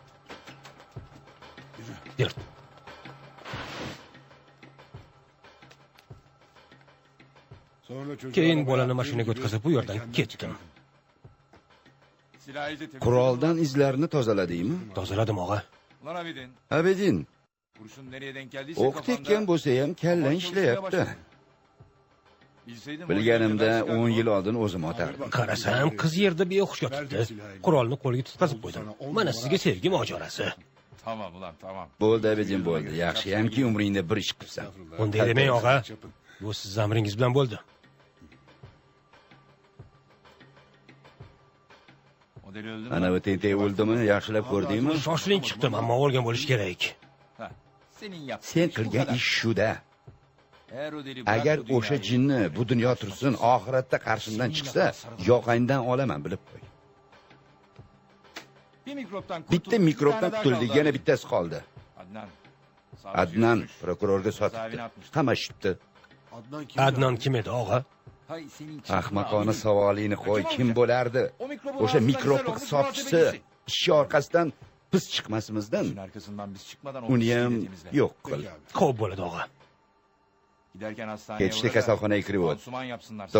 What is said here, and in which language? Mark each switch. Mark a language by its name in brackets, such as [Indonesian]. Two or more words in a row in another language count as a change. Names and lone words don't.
[Uzbek] Yur. Keyin bolani mashinaga o'tkazib bu yerdan ketdim. Quroldan izlarini tozaladingmi? Tozaladim, og'a. [Turkish] Lan Abidin. Abidin, Kurşun nereye denk geldiyse [Uzbek] o'q tekkan bo'lsa ham kallang ishlayapti. [Turkish] Bilseydim [Uzbek] Bilganimda 10 yil oldin o'zim otardim. Qarasam, qiz yerda behush yotibdi. Qurolni qo'liga tutqazib qo'ydim. Mana sizga sevgi mojarasi. [Turkish] Tamam ulan tamam. [Uzbek] Bo'ldi Abidin, bo'ldi. Yaxshiyamki umringda bir ish qilsan. Bunday demang, og'a. Bu siz amringiz bilan bo'ldi. [Turkish] O deli öldü mü? [Uzbek] Ana bu tentak o'ldimi? Yaxshilab ko'rdingmi? Shoshiling chiqdim, ammo o'lgan bo'lish kerak. [Turkish] Ha, senin yaptığın [Uzbek] Sen [Turkish] iş bu [Uzbek] qilgan [Turkish] kadar. [Uzbek] ish shu-da. [Turkish] Eğer o deli [Uzbek] Agar [Turkish] bırak bu [Uzbek] o'sha [Turkish] dünyayı, [Uzbek] jinni bu dunyo tursin, oxiratda qarshimdan chiqsa, yoqangdan olaman, bilib qo'y. [Turkish] bir mikroptan [Uzbek] Bitta [Turkish] kurtulduk, bir [Uzbek] mikrobdan [Turkish] tane daha [Uzbek] qutuldik, [Turkish] kaldı [Uzbek] yana [Turkish] abi. [Uzbek] bittasi qoldi. Adnan. Adnan prokurorga sotibdi. Qamashibdi. Adnan kim? Adnan kim edi, og'a? [Turkish] Hay senin çıkma [Uzbek] Ahmoqona Abidin. savolingni qo'y, kim bo'lardi? [Turkish] O mikrobu [Uzbek] O'sha [Turkish] ağzından [Uzbek] mikrobni [Turkish] güzel [Uzbek] hisobchisi [Turkish] olmuş, [Uzbek] ishi orqasidan biz chiqmasimizdan [Turkish] İşin arkasından biz çıkmadan o [Uzbek] uni [Turkish] pisliği [Uzbek] ham [Turkish] de temizle. [Uzbek] yo'q qil. [Turkish] Peki abi. [Uzbek] Xo'p bo'ladi, og'a. [Turkish] Giderken hastaneye [Uzbek] Ketishda [Turkish] uğra da [Uzbek] kasalxonaga kirib o't. [Turkish] pansuman yapsınlar. sana.